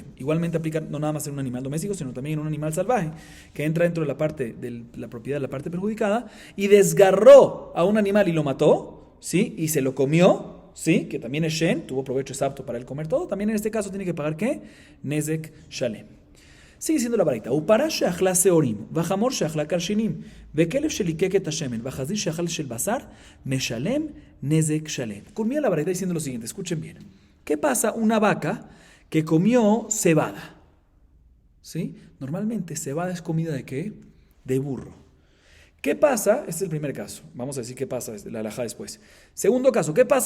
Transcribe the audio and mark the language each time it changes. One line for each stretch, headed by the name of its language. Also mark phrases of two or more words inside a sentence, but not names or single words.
Spanish: Igualmente aplica no nada más en un animal doméstico, sino también en un animal salvaje que entra dentro de la parte de la propiedad de la parte perjudicada y desgarró a un animal y lo mató, ¿sí? Y se lo comió. Sí, que también es Shen, tuvo provecho, es apto para él comer todo. También en este caso tiene que pagar ¿qué?
Hebrew: נזק שלם.
Spanish: Sigue siendo la baraita.
Hebrew: ופרה שאכלה שעורים וחמור שאכלה כרשינים וכלב שליקק השמן וחזיר שאכל של בשר משלם נזק שלם.
Spanish: Culmina la baraita diciendo lo siguiente, escuchen bien. ¿Qué pasa una vaca que comió cebada? ¿Sí? Normalmente cebada es comida ¿de qué? De burro. ¿Qué pasa? Este es el primer caso. Vamos a decir qué pasa, la halajá después. Segundo caso, ¿qué pasa?